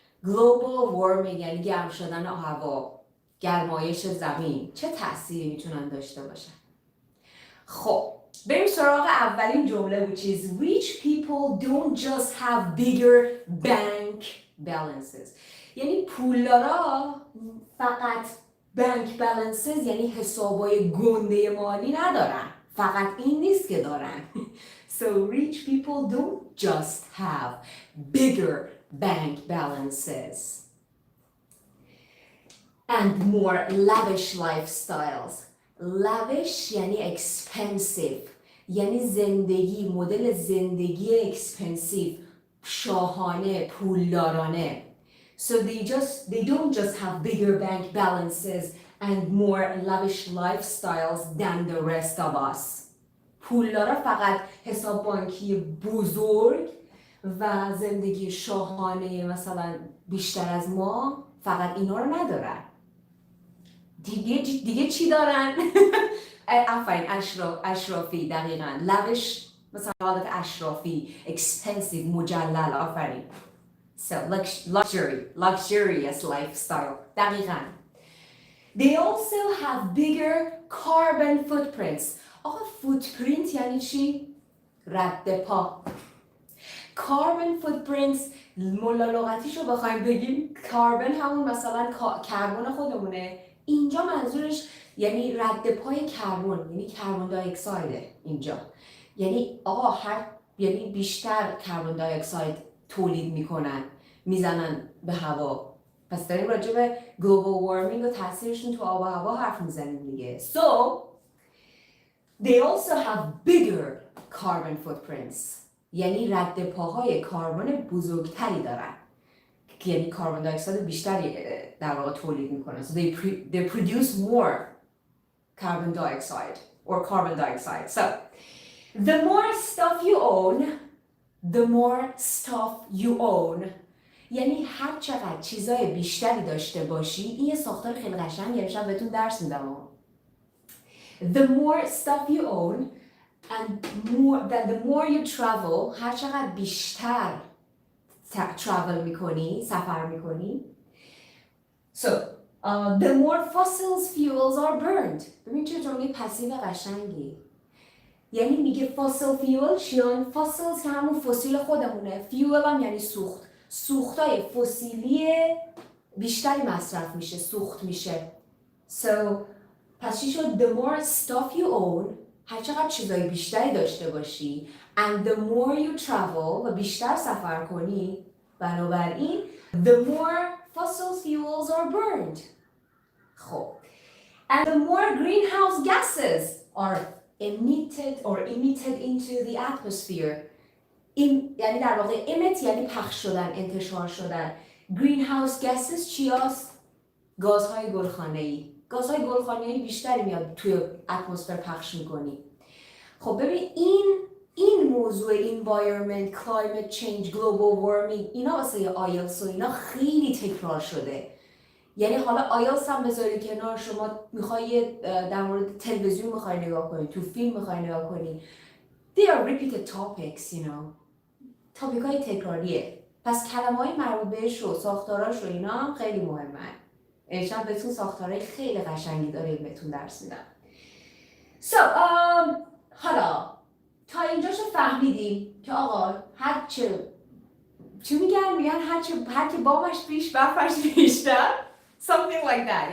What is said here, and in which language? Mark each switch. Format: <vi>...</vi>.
<fa>global warming یعنی گرم شدن هوا، گرمایش زمین چه تأثیری میتونن داشته باشن؟ خب بریم سراغ اولین جمله</fa> <en>which is rich people don't just have bigger bank balances.</en> <fa>یعنی پولدارا فقط بانک بالانسز یعنی حسابای گنده مالی ندارن، فقط این نیست که دارن.</fa> <en>So rich people don't just have bigger bank balances and more lavish lifestyles.</en> <fa>lavish یعنی expensive، یعنی زندگی، مدل زندگی expensive، شاهانه، پولدارانه.</fa> <en>So they don't just have bigger bank balances and more lavish lifestyles than the rest of us.</en> <fa>پولدارا فقط حساب بانکی بزرگ و زندگی شاهانه مثلا بیشتر از ما، فقط اینا رو ندارن. دیگه چی دارن؟ آفرین، اشرافی، دقیقاً. lavish مثلا حالت اشرافی، expensive، مجلل، آفرین.</fa> <en>So luxurious lifestyle.</en> <fa>دقیقاً.</fa> <en>They also have bigger carbon footprints.</en> <fa>آقا footprint یعنی چی؟ رد پا. Carbon footprints ملا لغتیشو بخوایم بگیم کاربن همون مثلا کربن خودمونه. اینجا منظورش یعنی رد پای کربن، یعنی کربن دی اکسایده اینجا. یعنی آقا یعنی بیشتر کربن دی اکساید تولید میکنن، میزنن به هوا. پس داریم راجع به global warming و تاثیرشون تو آب و هوا حرف میزنیم دیگه.</fa> <en>So they also have bigger carbon footprints.</en> <fa>یعنی رد پاهای کربن بزرگتری دارن. یعنی کربن دی اکساید بیشتری در واقع تولید میکنن.</fa> <en>So they produce more carbon dioxide or carbon dioxide. So the more stuff you own, the more stuff you own.</en> <fa>یعنی هر چقدر چیزای بیشتری داشته باشی، این یه ساختار خیلی قشنگه، امشب بهتون درس میدم.</fa> <en>The more stuff you own and the more you travel،</en> <fa>هر چقدر بیشتر travel میکنی، سفر میکنی.</fa> <en>So the more fossil fuels are burned.</en> <fa>ببین چه جمله پسیو قشنگی. یعنی میگه fossil fuel چیان؟ fossils که همون فسیل خودمونه، fuel هم یعنی سوخت. سوختای فسیلی بیشتری مصرف میشه، سوخت میشه.</fa> <en>So</en> <fa>پس چی شد؟</fa> <en>The more stuff you own،</en> <fa>هر چقدر چیزای بیشتری داشته باشی،</fa> <en>and the more you travel،</en> <fa>و بیشتر سفر کنی،</fa> <en>بنابراین the more fossil fuels are burned. خب and the more greenhouse gases are emitted into the atmosphere.</en> <fa>این یعنی در واقع emit یعنی پخش شدن، انتشار شدن. greenhouse gases چی هست؟ گازهای گلخانه‌ای. گازهای گلخانه‌ای بیشتری میاد توی اتمسفر پخش میکنی. خب ببین این موضوع environment، climate change، global warming، اینا واسه آیلتس و اینا خیلی تکرار شده. یعنی حالا آیلتس هم بذاری کنار، شما میخوای در مورد تلویزیون میخوای نگاه کنی، تو فیلم میخوای نگاه کنی.</fa> <en>They are repeated topics, you know.</en> <fa>تاپیک های تکراریه. پس کلمه های مربوط بهش و ساختاراش و اینا هم خیلی مهمه. امشب بهتون ساختارهای خیلی قشنگی داره بهتون درس میدم. So, حالا تا اینجاشو فهمیدیم که آقا چی میگن هر که بامش بیش برفش بیشتر،</fa> <en>something like that.</en>